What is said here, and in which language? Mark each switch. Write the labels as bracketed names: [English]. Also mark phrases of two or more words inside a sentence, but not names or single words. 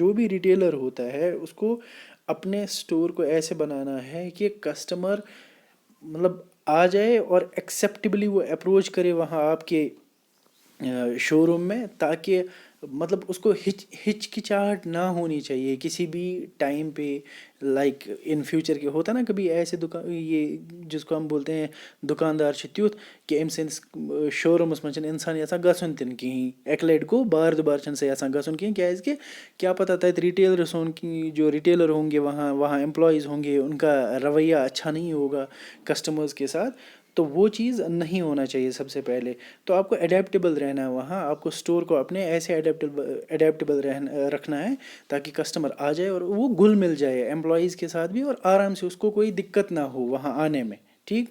[Urdu] جو بھی ریٹیلر ہوتا ہے اس کو اپنے اسٹور کو ایسے بنانا ہے کہ کسٹمر آ جائے اور ایکسیپٹیبلی وہ اپروچ کرے وہاں آپ کے شو روم میں، تاکہ اس کو ہچکچاہٹ نہ ہونی چاہیے کسی بھی ٹائم پہ۔ [English] like in future [Urdu] کے ہوتا نا کبھی ایسے یہ جس کو ہم بولتے ہیں دکاندار [Kashmiri] چھِ تیُتھ کہ أمۍ سٕنٛدِس شو روٗمَس منٛز چھِنہٕ اِنسان یَژھان گژھُن تہِ نہٕ کِہیٖنۍ۔ اَکہِ لَٹہِ گوٚو بار دُبار چھِنہٕ سُہ یَژھان گژھُن کِہیٖنۍ، کیٛازِکہِ کیا پتہ تَتہِ ریٹیلرس [Urdu] جو ریٹیلر ہوں گے وہاں امپلائیز ہوں گے، ان کا رویہ اچھا نہیں ہوگا کسٹمرز کے ساتھ، تو وہ چیز نہیں ہونا چاہیے سب سے پہلے۔ تو آپ کو اڈیپٹیبل رہنا ہے وہاں، آپ کو اسٹور کو اپنے ایسے اڈیپٹیبل رکھنا ہے تاکہ کسٹمر آ جائے اور وہ گھل مل جائے امپلائیز کے ساتھ بھی، اور آرام سے اس کو کوئی دقت نہ ہو وہاں آنے میں، ٹھیک۔